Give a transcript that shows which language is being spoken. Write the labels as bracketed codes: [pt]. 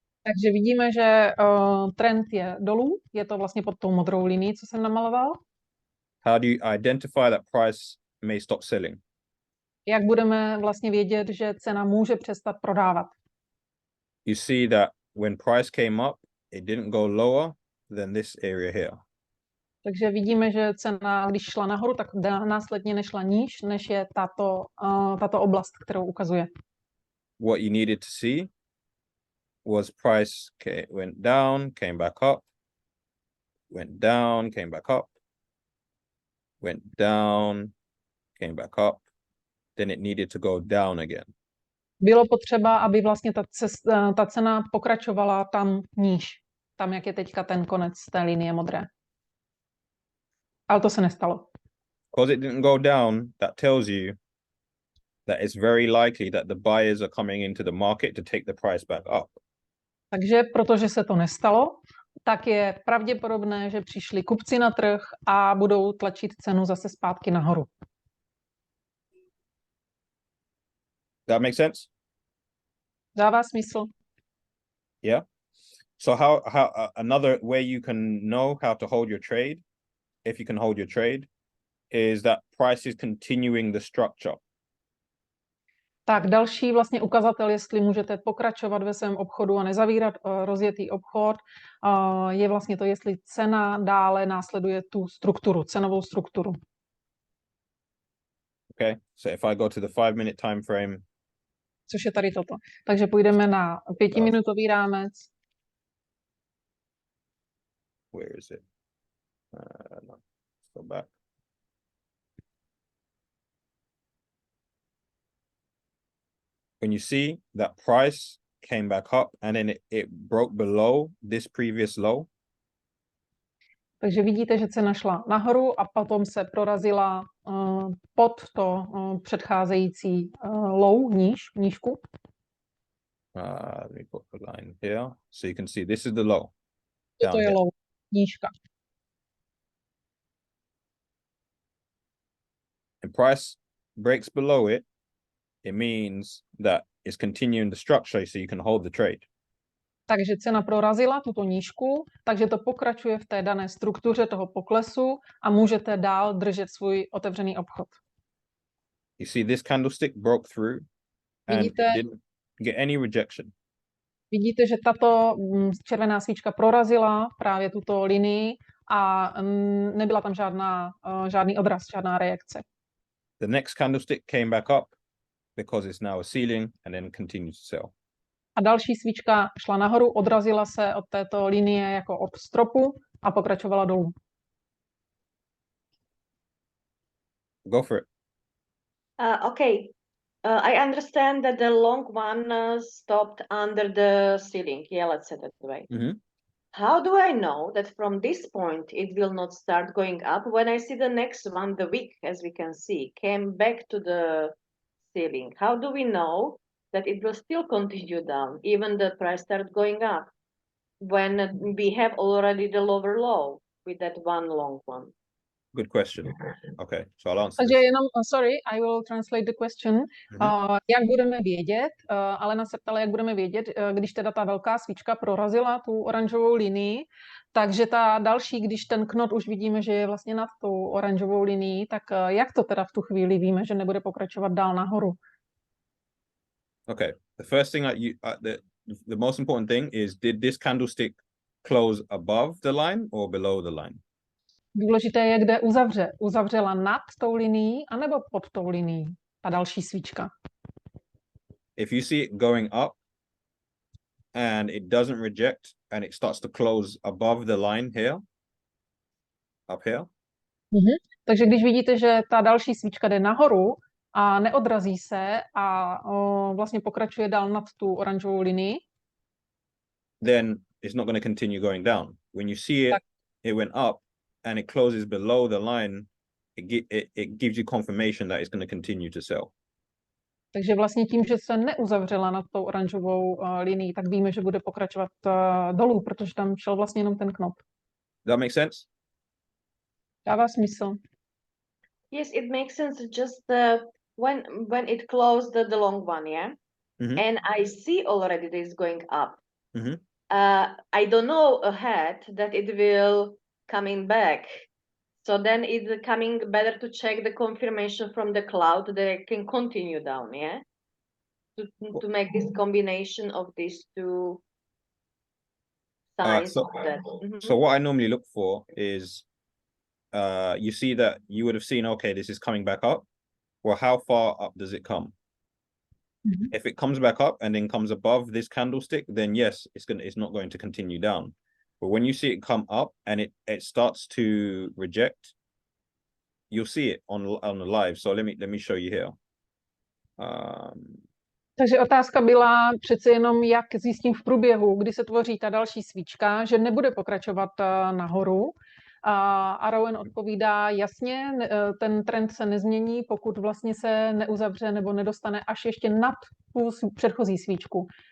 [cs] Takže vidíme, že trend je dolů. Je to vlastně pod tou modrou linií, co jsem namaloval. [en] How do you identify that price may stop selling? [cs] Jak budeme vlastně vědět, že cena může přestat prodávat? [en] You see that when price came up, it didn't go lower than this area here. [cs] Takže vidíme, že cena, když šla nahoru, tak následně nešla níž, než je tato oblast, kterou ukazuje. [en] What you needed to see was price went down, came back up, went down, came back up, went down, came back up, then it needed to go down again. [cs] Bylo potřeba, aby vlastně ta cena pokračovala tam níž, tam, jak je teďka ten konec té linie modré. Ale to se nestalo. [en] Because it didn't go down, that tells you that it's very likely that the buyers are coming into the market to take the price back up. [cs] Takže protože se to nestalo, tak je pravděpodobné, že přišli kupci na trh a budou tlačit cenu zase zpátky nahoru. [en] That makes sense? [cs] Dává smysl? [en] Yeah. So how another way you can know how to hold your trade, if you can hold your trade, is that price is continuing the structure. [cs] Tak další vlastně ukazatel, jestli můžete pokračovat ve svém obchodu a nezavírat rozjetý obchod, je vlastně to, jestli cena dále následuje tu strukturu, cenovou strukturu. [en] Okay, so if I go to the 5-minute time frame, [cs] Což je tady toto. Takže půjdeme na 5minutový rámec. [en] where is it? No. go back. When you see that price came back up and then it broke below this previous low, [cs] Takže vidíte, že cena šla nahoru a potom se prorazila pod to předcházející low, nížku. [en] let me put the line here so you can see this is the low. [cs] Toto je [en] here. [cs] low, nížka. [en] And price breaks below it, it means that it's continuing the structure so you can hold the trade. [cs] Takže cena prorazila tuto nížku, takže to pokračuje v té dané struktuře toho poklesu a můžete dál držet svůj otevřený obchod. [en] You see this candlestick broke through and [cs] Vidíte, [en] didn't get any rejection. [cs] vidíte, že tato červená svíčka prorazila právě tuto linii a nebyla tam žádný odraz, žádná reakce. [en] The next candlestick came back up because it's now a ceiling and then continues to sell. [cs] A další svíčka šla nahoru, odrazila se od této linie jako od stropu a pokračovala dolů. [en] Go for it. Okay. I understand that the long one stopped under the ceiling. Yeah, let's say that way. Mhm. How do I know that from this point it will not start going up when I see the next one, the wick, as we can see, came back to the ceiling? How do we know that it will still continue down, even the price start going up, when we have already the lower low with that one long one? Good question. Okay, so I'll answer [cs] Takže [en] this. [cs] jenom, [en] sorry, I will translate the question. [cs] Jak budeme vědět, Alena se ptala, jak budeme vědět, když teda ta velká svíčka prorazila tu oranžovou linii, takže ta další, když ten knot už vidíme, že je vlastně nad tou oranžovou linií, tak jak to teda v tu chvíli víme, že nebude pokračovat dál nahoru? [en] Okay, the first thing the most important thing is, did this candlestick close above the line or below the line? [cs] Důležité je, kde uzavře. Uzavřela nad tou linií anebo pod tou linií, ta další svíčka. [en] If you see it going up and it doesn't reject and it starts to close above the line here, up here, [cs] Takže když vidíte, že ta další svíčka jde nahoru a neodrazí se a vlastně pokračuje dál nad tu oranžovou linii, [en] then it's not going to continue going down. When you see it, it went up and it closes below the line, it gives you confirmation that it's going to continue to sell. [cs] takže vlastně tím, že se neuzavřela nad tou oranžovou linií, tak víme, že bude pokračovat dolů, protože tam šel vlastně jenom ten knop. [en] Does that make sense? [cs] Dává smysl. [en] Yes, it makes sense. Just when it closed the long one, yeah, and I see already that it's going up. I don't know ahead that it will coming back. So then it's coming better to check the confirmation from the cloud that it can continue down, yeah? To make this combination of these two signs. So what I normally look for is, you see that you would have seen, okay, this is coming back up. Well, how far up does it come? If it comes back up and then comes above this candlestick, then yes, it's not going to continue down. But when you see it come up and it starts to reject, you'll see it on the live. So let me show you here. [cs] Takže otázka byla přece jenom, jak zjistím v průběhu, kdy se tvoří ta další svíčka, že nebude pokračovat nahoru. A Rowan odpovídá jasně, ten trend se nezmění, pokud vlastně se neuzavře nebo nedostane až ještě nad tu předchozí svíčku.